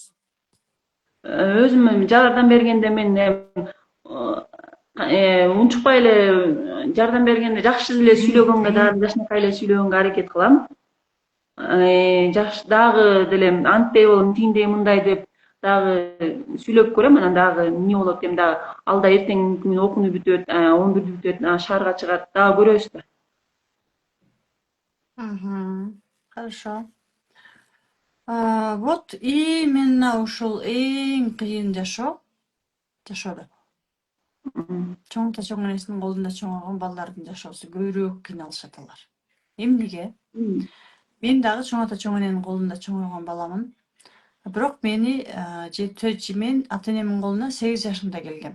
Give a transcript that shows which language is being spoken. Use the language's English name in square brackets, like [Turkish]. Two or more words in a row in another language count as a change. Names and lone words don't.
[Kyrgyz] Өзүмө жардам бергенде мен унчукпай эле жардам бергенде жакшы эле сүйлөгөнгө, дагы жакшынакай эле сүйлөгөнгө аракет кылам. Жакшы дагы деле антпей болом, тиңдей мындай деп дагы сүйлөп көрөм. Анан дагы эмне болот, эми дагы ал да эртеңки күнү окууну бүтөт, 11 бүтөт, шаарга чыгат, дагы көрөбүз да. [Russian] Хорошо. Вот именно [Kyrgyz] ушул эң кыйын жашоодо. Чоң ата чоң энесинин колунда чоңойгон балдардын жашоосу көбүрөөк кыйналышат алар. Эмнеге? Мен дагы чоң ата чоң эненин колунда чоңойгон баламын. Бирок мен ата энемдин колуна 8 жашымда келгем.